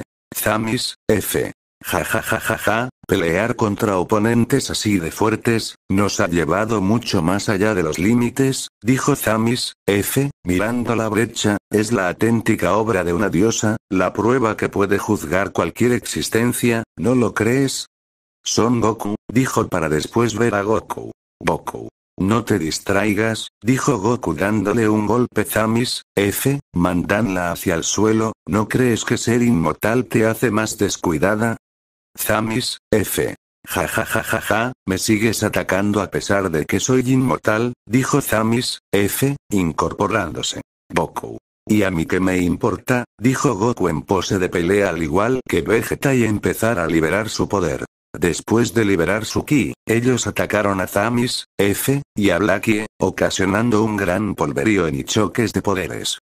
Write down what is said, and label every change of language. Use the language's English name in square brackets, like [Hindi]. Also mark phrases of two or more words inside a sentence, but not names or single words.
[Spanish] Thamis, Jajajajaja, pelear contra oponentes así de fuertes, nos ha llevado mucho más allá de los límites, dijo Thamis, mirando la brecha, es la auténtica obra de una diosa, la prueba que puede juzgar cualquier existencia, ¿no lo crees? Son Goku, dijo para después ver a Goku. Goku. No te distraigas, dijo Goku dándole un golpe. Thamis, mandánla hacia el suelo, ¿no crees que ser inmortal te hace más descuidada? Thamis, ja ja ja ja ja, ¿me sigues atacando a pesar de que soy inmortal? Dijo Thamis, incorporándose. Goku. ¿Y a mí qué me importa? Dijo Goku en pose de pelea al igual que Vegeta y empezar a liberar su poder. Después de liberar su ki, ellos atacaron a Thamis, y a Blackie, ocasionando un gran polvorío y choques de poderes.